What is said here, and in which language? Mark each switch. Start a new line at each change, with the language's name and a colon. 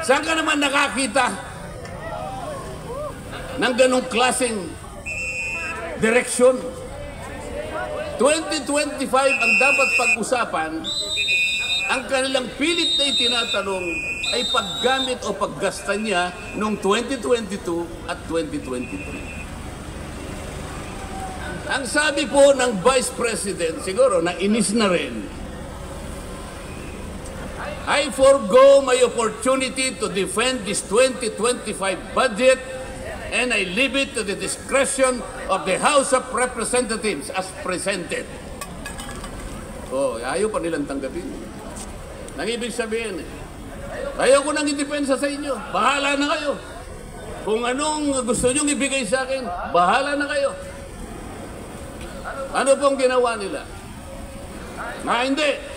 Filipino: Saan ka naman nakakita ng ganong klaseng direksyon? 2025 ang dapat pag-usapan, ang kanilang pilit na itinatanong ay paggamit o paggasta niya noong 2022 at 2023. Ang sabi po ng Vice President, siguro na inis na rin,
English: I forgo my opportunity to defend this 2025 budget and I leave it to the discretion of the House of Representatives as presented.
Filipino: Oh, ayaw pa nilang tanggapin. Nang ibig sabihin, ayaw ko nang idepensa sa inyo. Bahala na kayo. Kung anong gusto nyong ibigay sa akin, bahala na kayo. Ano pong ginawa nila? Hindi.